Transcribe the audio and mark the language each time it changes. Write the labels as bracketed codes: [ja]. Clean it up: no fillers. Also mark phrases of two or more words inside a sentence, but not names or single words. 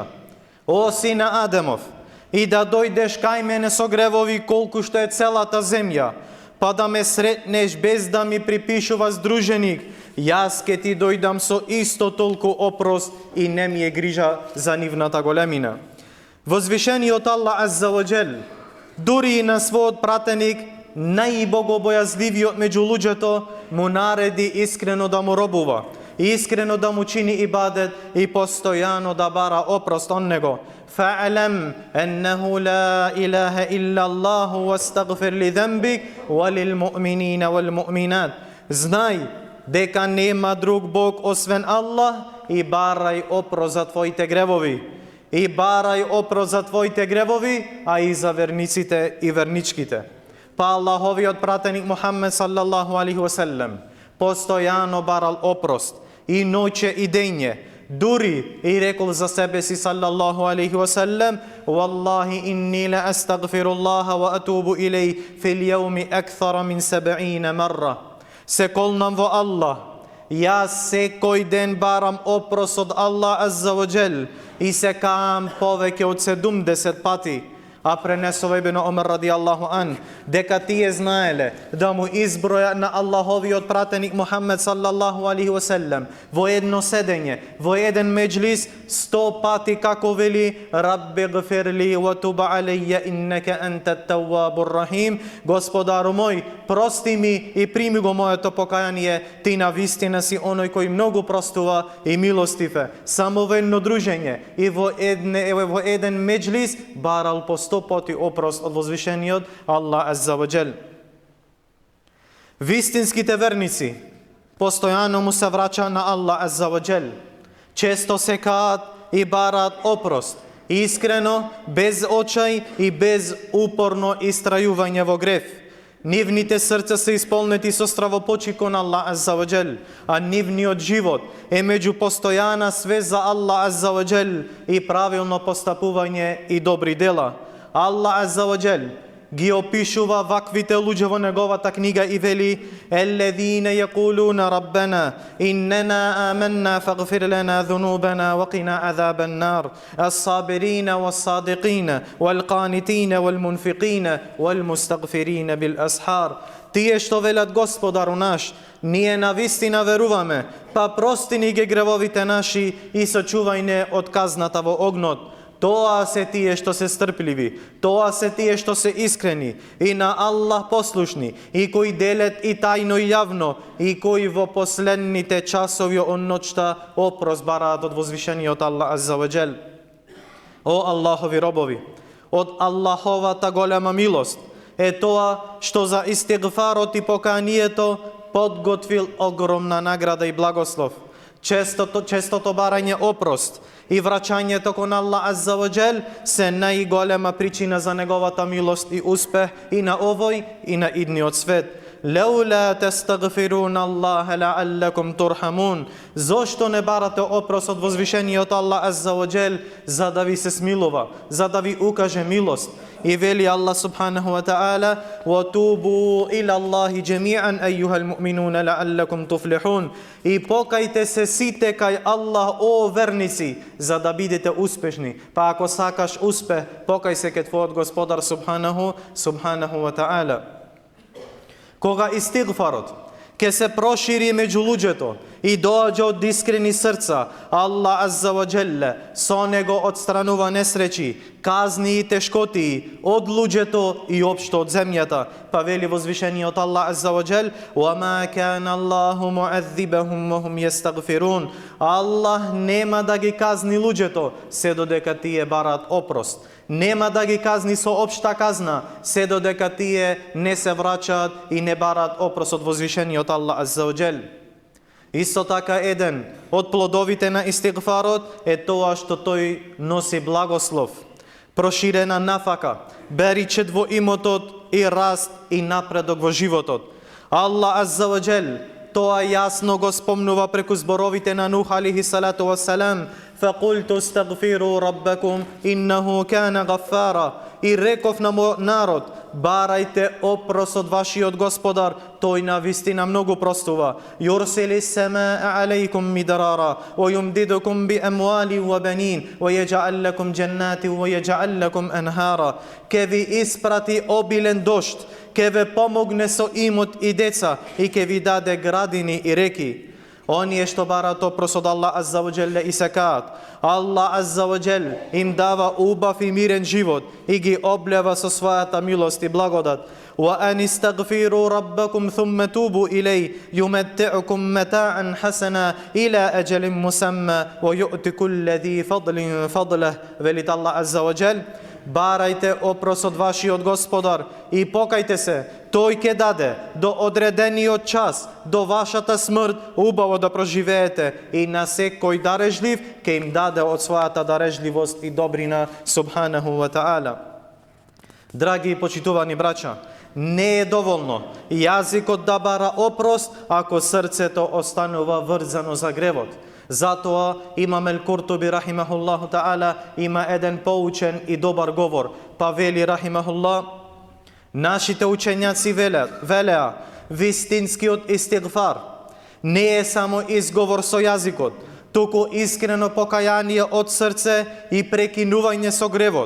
[mk] О сине Адамов, и да дојдеш кај мене со гревови колку што е целата земја, па да ме сретнеш без да ми припишува здруженик, јас ке ти дојдам со исто толку опрост и не ми е грижа за нивната големина." Возвишениот Аллах [ar] عز وجل [mk] дури и на својот пратеник, најбогобојазливиот меѓу луѓето, му нареди искрено да му робува, искрено да му чини ибадет и постојано да бара опрост од него. [ar] فاعلم أنه لا إله إلا الله واستغفر لذنبك وللمؤمنين والمؤمنات. [mk] Знај дека нема друг Бог освен Аллах и барај опрост за твоите гревови. И барај опрост за твоите гревови, а и за верниците и верничките. Па Аллаховиот пратеник Мухаммед [ar] صلى الله عليه وسلم [mk] постојано барал опрост и ноќе и дење. Дури и рекол за себе си [ar] صلى الله عليه وسلم: "والله إني لأستغفر الله وأتوب إليه في اليوم أكثر من 70 مرة." [mk] Се колнам во Аллах, јас секој ден барам опрос од Аллах [ar] عز وجل [mk] и се каам повеќе од 70 пати. А пренесува Ибн Омар [ar] رضي الله عن [mk] дека тие знаеле да му изброја на Аллаховиот пратеник Мухаммед [ar] صلى الله عليه وسلم [mk] во едно седење, во еден меџлис 100 пати како вели: [ar] "رب اغفر لي وتب علي إنك أنت التواب الرحيم." [mk] Господару мој, прости ми и прими го моето покаяние, ти навистина си оној кој многу простува и милостив е. Само во едно дружење и во еден меџлис барал по 100 пати опрост од возвишениот Аллах [ar] عز وجل. [mk] Вистинските верници постојано му се враќа на Аллах [ar] عز وجل. [mk] Често се каат и бараат опрост, искрено, без очај и без упорно истрајување во грев. Нивните срца се исполнети со стравопочи кон Аллах [ar] عز وجل, [mk] а нивниот живот е меѓу постојана свест за Аллах [ar] عز وجل [mk] и правилно постапување и добри дела. Аллах [ar] عز وجل [mk] ги опишува ваквите луѓе во неговата книга и вели: [ar] "الذين يقولون ربنا إننا آمنا فاغفر لنا ذنوبنا وقنا عذاب النار, الصابرين والصادقين والقانتين والمنفقين والمستغفرين بالأسحار." [mk] Тие што велат: Господару наш, ние навистина веруваме, па прости ни ги гревовите наши и сочувај не од казната во огнот. Тоа се тие што се стрпливи, тоа се тие што се искрени и на Аллах послушни, и кои делет и тајно и јавно, и кои во последните часови од ноќта опрос бараат од возвишениот Аллах [ar] عز وجل. [mk] О Аллахови робови, од Аллаховата голема милост е тоа што за истигфарот и поканието подготвил огромна награда и благослов. Честото барање опрост и враќањето кон Аллах [ar] عز وجل [mk] се најголема причина за неговата милост и успех и на овој и на идниот свет. [ar] لولا تستغفرون الله لعلكم ترحمون. [mk] Зошто не барате опрос од возвишениот Аллах [ar] عز وجل, [mk] за да ви се смилува, за да ви укаже милост. И вели [ar] Аллах سبحانه وتعالى: "وتوبوا إلى الله جميعا أيها المؤمنون لعلكم تفلحون." [mk] И покајте се сите кај Аллах, о верници, за да бидете успешни. Па ако сакаш успех, покај се кај твојот Господар [ar] سبحانه وتعالى. [mk] Кога истигфарот ке се прошири меѓу луѓето и доаѓа од искрени срца, Аллах [ar] عز وجل [mk] со него отстранува несреќи, казни и тешкоти од луѓето и општо од земјата. Па вели возвишениот [ar] Аллах عز وجل: "وما كان الله معذبهم وهم يستغفرون." [mk] Аллах нема да ги казни луѓето се додека тие бараат опрост. Нема да ги казни со општа казна се додека тие не се враќаат и не бараат опрос од возвишениот Аллах [ar] عز وجل. [mk] Исто така еден од плодовите на истигфарот е тоа што тој носи благослов, проширена нафака, беричет во имотот и раст и напредок во животот. Аллах [ar] عز وجل [mk] тоа јасно го спомнува преку зборовите на Нух [ar] عليه الصلاة والسلام: "فقلت استغفروا ربكم إنه كان غفارا." [mk] И реков на мојот народ: барајте опрос од вашиот Господар, тој навистина многу простува. [ar] يرسل السماء عليكم مدرارا ويمددكم بأموال وبنين ويجعل لكم جنات ويجعل لكم أنهارا. [mk] Ке ви испрати обилен дожд, ке ве помогне со имот и деца и ке ви даде градини и реки. Оние што бараат опрос од Аллах [ar] عز وجل [mk] и се каат, Аллах [ar] عز وجل [mk] им дава убав и мирен живот и ги облева со својата милост и благодат. [ar] وأن استغفروا ربكم ثم توبوا إليه يمتعكم متاعا حسنا إلى أجل مسمى ويؤتي كل ذي فضل فضله. [mk] Велит Аллах [ar] عز وجل, [mk] барајте опрос од вашиот Господар и покајте се, тој ќе даде до одредениот час, до вашата смрт, убаво да проживеете и на секој дарежлив ќе им даде од својата дарежливост и добрина [ar] سبحانه وتعالى. [mk] Драги и почитувани браќа, не е доволно јазикот да бара опрост ако срцето останува врзано за гревот. Затоа имам Ал-Куртуби [ar] رحمه الله تعالى [mk] има еден поучен и добар говор, па вели рахимахуллах: нашите учењаци велеа, вистинскиот истигфар не е само изговор со јазикот, туку искрено покаяние од срце и прекинување со гревот.